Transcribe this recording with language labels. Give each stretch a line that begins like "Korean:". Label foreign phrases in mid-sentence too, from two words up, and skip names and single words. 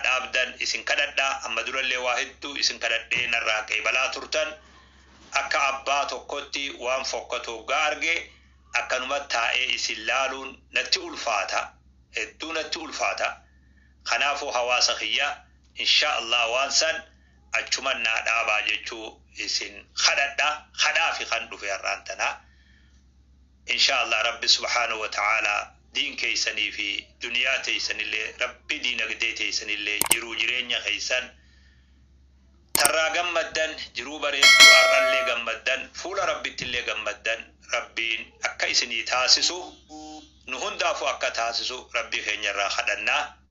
Oromo: dhaabdan isin kadhadha amma durallee waa hedduu isin kadhadhee narraa qeebalaa turtan akka abbaa tokkotti waan fokkatu gaarge akkanuma taa'ee isin laaluun natti ulfaata hedduu natti ulfaata kanaafuu hawaasa kiyya
Arabic: إن شاء الله
Oromo: waan san achuman naa dhaabaa jechuu isin khadhaa fi kan dhufe har'aantana
Arabic: إن شاء الله
Oromo: rabbi
Arabic: سبحانه وتعالى
Oromo: diin keeysanii fi duniyaa teeysanillee rabbi diinagdee teeysanillee jiruu jireenya keeysan tarraa gammaddan jiruu bareedduu arrallee gammaddan fuula rabbittillee gammaddan rabbiin akka isinii taasisu nu hundaafu akka taasisu rabbii keenyarraa kadhannaa